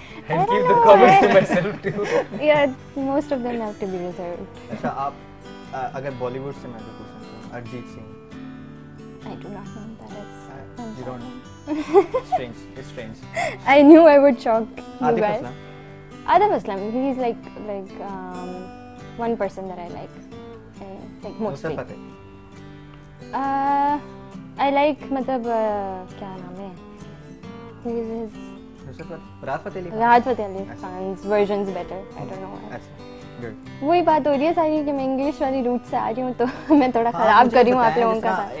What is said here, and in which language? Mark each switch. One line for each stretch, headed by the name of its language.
English: And keep the comments to myself too. Yeah, most of them have to be reserved.
Hindi: अच्छा आप अगर बॉलीवुड से मैं पूछना चाहूँ Arijit Singh.
English: I do not know that is. You don't know. Strange. It's strange. I knew I would shock you Atif guys. Aslam. Atif Aslam, he's like one person that I like mostly. Nusrat Fateh. I like
Hindi: मतलब क्या नाम है?
English: Who is his? Nusrat Fateh. Rahat Fateh Ali Khan. Rahat Fateh Ali Khan's versions better. I don't know why.
Hindi: अच्छा. Good. वही बात हो रही है सारी कि मैं इंग्लिश वाली रूट से आ रही हूँ तो मैं थोड़ा खराब कर रही हूँ आप लोगों का साथ.